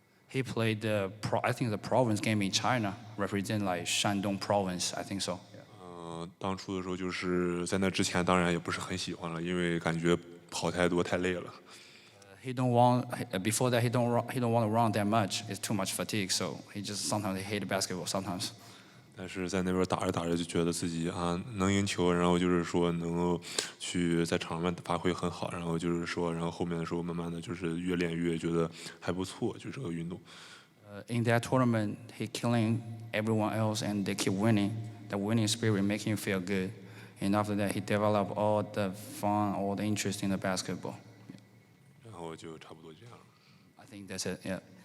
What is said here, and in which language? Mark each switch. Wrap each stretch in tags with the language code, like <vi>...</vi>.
<en>He played I think the province game in China, represent like Shandong province, I think so.</en> <zh>当初的时候就是在那之前，当然也不是很喜欢了，因为感觉跑太多太累了。</zh> <en>He don't want before that he don't want to run that much. It's too much fatigue, so he just sometimes he hate basketball sometimes.</en> <zh>但是在那边打着打着就觉得自己能赢球，然后就是说能够去在场上发挥很好，然后就是说，然后后面的时候慢慢的就是越练越觉得还不错，就这个运动。</zh> <en>In that tournament, he killing everyone else, and they keep winning. The winning spirit making you feel good. And after that, he developed all the fun, all the interest in the basketball.</en> <zh>然后就差不多这样。</zh> <en>I think that's it. Yeah.</en>